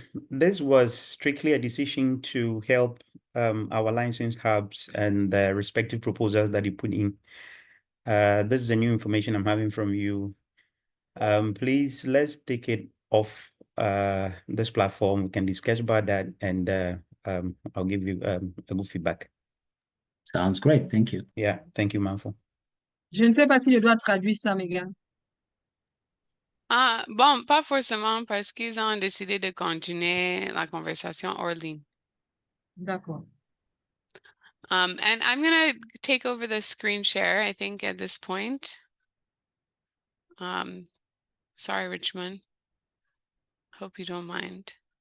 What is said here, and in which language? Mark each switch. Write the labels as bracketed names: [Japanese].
[English] This was strictly a decision to help our licensed hubs and the respective proposals that you put in. This is the new information I'm having from you. Please, let's take it off this platform. We can discuss about that, and I'll give you a good feedback. Sounds great. Thank you. Yeah, thank you, Manfo. [French] Je ne sais pas si je dois traduire ça, Megan. Ah, bon, pas forcément parce qu'ils ont décidé de continuer la conversation hors ligne. D'accord. [English] And I'm gonna take over the screen share, I think, at this point. Sorry, Richmond. Hope you don't mind.